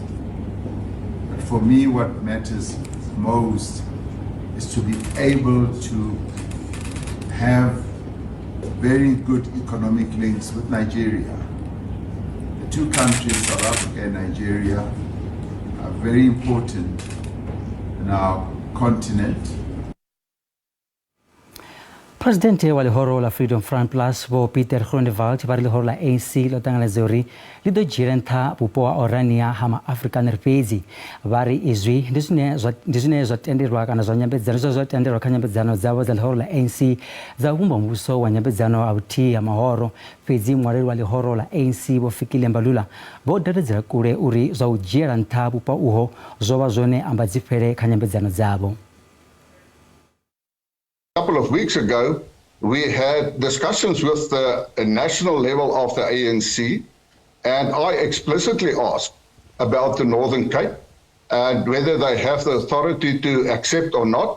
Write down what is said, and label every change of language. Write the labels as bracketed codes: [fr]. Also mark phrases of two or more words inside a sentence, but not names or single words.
[en] But for me, what matters most is to be able to have very good economic links with Nigeria. The two countries, South Africa and Nigeria, are very important in our continent. [ve] President wa lihoro la Freedom Front Plus Vho Peter Groenewald vari lihoro la ANC lo ṱanganedza uri ḽi ḓo dzhiela nṱha vhupo ha Orania ha ma-Afrikaner fhedzi. Vari izwi ndi zwine zwa tendelwa kana zwa nyambedzano zwa tendelwa kha nyambedzano dzavho dza lihoro la ANC dza u vhumba muvhuso wa nyambedzano ha vhuthihi ha mahoro. Fhedzi muṅwaleli wa lihoro la ANC Vho Fikile Mbalula vho dadedzela kule uri zwa u dzhiela nṱha vhupo uho zwo vha zwone ambadzifhele kha nyambedzano dzavho. [en] A couple of weeks ago, we had discussions with the national level of the ANC, and I explicitly asked about the Northern Cape and whether they have the authority to accept or not.